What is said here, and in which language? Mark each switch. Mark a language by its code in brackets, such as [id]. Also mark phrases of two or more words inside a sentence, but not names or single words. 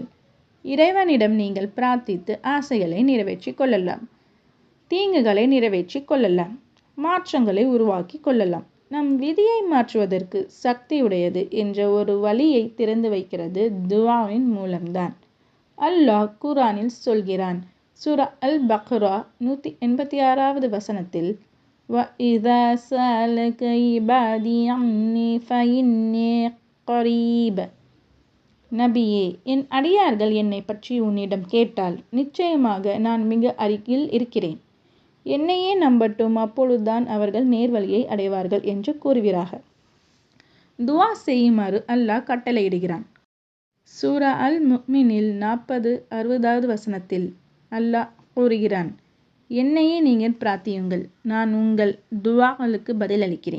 [ta] இறைவனிடம் நீங்கள் பிரார்த்தித்து ஆசைகளை நிறைவேற்றிக் கொள்ளலாம், தீங்குகளை நிறைவேற்றிக் கொள்ளலாம், மாற்றங்களை உருவாக்கி கொள்ளலாம். நம் விதியை மாற்றுவதற்கு சக்தியுடையது என்ற ஒரு வழியை திறந்து வைக்கிறது துவாவின் மூலம்தான். அல்லாஹ் குர்ஆனில் சொல்கிறான். சூரா அல் பக்ரா 186வது வசனத்தில், [ar] وَإِذَا سَأَلَكَ عِبَادِي عَنِّي فَإِنِّي قَرِيبٌ. [ta] நபியே, என் அடியார்கள் என்னை பற்றி உன்னிடம் கேட்டால் நிச்சயமாக நான் மிக அருகில் இருக்கிறேன், என்னையே நம்பட்டும், அப்பொழுதுதான் அவர்கள் நேர்வழியை அடைவார்கள் என்று கூறுகிறார்கள். துவா செய்யுமாறு அல்லாஹ் கட்டளையிடுகிறான். சூரா அல் முஃமினில் 40-60வது வசனத்தில் அல்லாஹ் கூறுகிறான், என்னையே நீங்கள் பிரார்த்தியுங்கள், நான் உங்கள் துவாகளுக்கு பதிலளிக்கிறேன்.